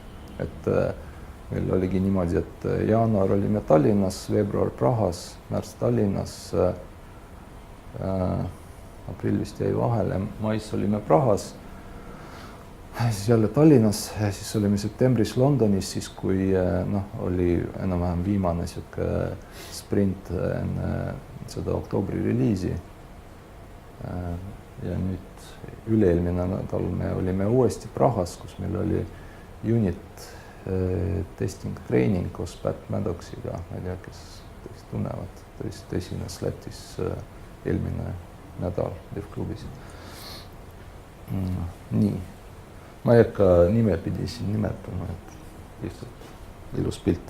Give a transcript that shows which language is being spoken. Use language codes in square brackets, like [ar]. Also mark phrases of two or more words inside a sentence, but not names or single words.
[et] Et meil oligi niimoodi, et jaanuar olime Tallinnas, veebruar Prahas, märts Tallinnas, aprill vist jäi vahele, mais olime Prahas, siis jälle Tallinnas, siis olime septembris Londonis, siis kui oli enam-vähem viimane sprint enne seda oktoobri reliisi. Ja nüüd üle-eelmine nädal me olime uuesti Prahas, kus meil oli [en] unit testing training [et] koos Pat Maddoxiga, ma ei tea, kes tunnevad, ta esines Lätis eelmine nädal DevClubis. Nii. Ma ei hakka nimepidi siin nimetama, et lihtsalt ilus pilt.